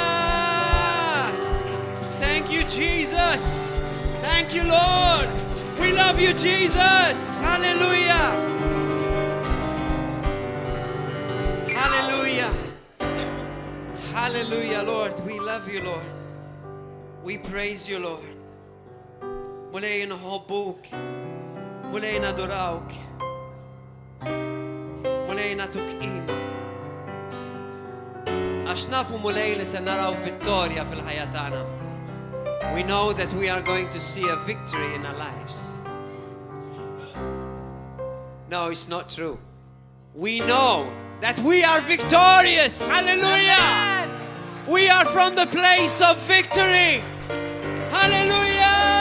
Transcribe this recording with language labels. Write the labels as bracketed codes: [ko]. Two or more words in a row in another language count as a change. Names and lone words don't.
[en] Thank you, Jesus. Thank you, Lord. We love you, Jesus. Hallelujah. Hallelujah. Hallelujah, Lord. We love you, Lord. We praise you, Lord. [mt] Mulej nħobbuk. Mulej nadurawk. Mulej natuk qima. Għax nafu mulej li se naraw vittorja fil-ħajja tagħna. [en] We know that we are going to see a victory in our lives. No, it's not true. We know that we are victorious. Hallelujah. We are from the place of victory.